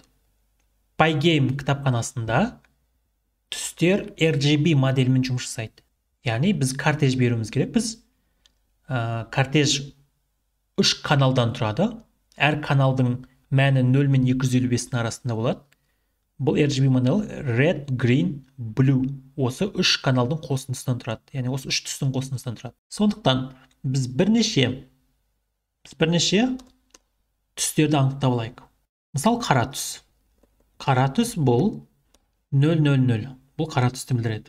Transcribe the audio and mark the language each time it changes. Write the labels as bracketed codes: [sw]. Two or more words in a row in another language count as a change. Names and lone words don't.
[kk] Pygame кітапханасында түстер RGB моделімен жұмыс жасайды. Яғни біз кортеж беруіміз керек. Біз кортеж 3 каналдан тұрады. Әр каналдың мәні 0 мен 255-дің арасында болады. Бұл RGB модель [en] red, green, blue. [kk] Осы 3 каналдың қосындысынан тұрады. Яғни осы 3 түстің қосындысынан тұрады. Сондықтан біз бірнеше түстерді анықтап алайық. Мысалы, қара түс. Қара түс бұл 000. Бұл қара түсті білдіреді.